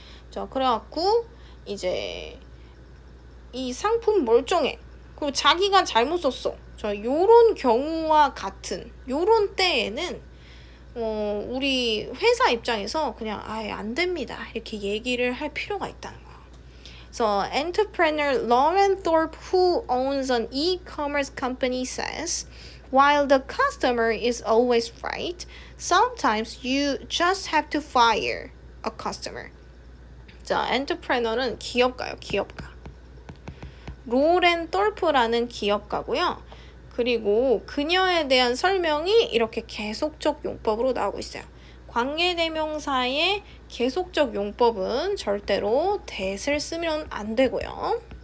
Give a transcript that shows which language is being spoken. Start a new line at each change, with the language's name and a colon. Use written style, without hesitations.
Korean: 자, 그래갖고 이제 이 상품 멀쩡해. 그리고 자기가 잘못 썼어. 자, 요런 경우와 같은 요런 때에는 우리 회사 입장에서 그냥 아예 안 됩니다. 이렇게 얘기를 할 필요가 있다는 거야.
English: So, entrepreneur Lauren Thorpe, who owns an e-commerce company, says, while the customer is always right, sometimes you just have to fire a customer.
Korean: 자, entrepreneur는 기업가요, 기업가. 로렌 톨프라는 기업가고요. 그리고 그녀에 대한 설명이 이렇게 계속적 용법으로 나오고 있어요. 관계대명사의 계속적 용법은 절대로 that을 쓰면 안 되고요.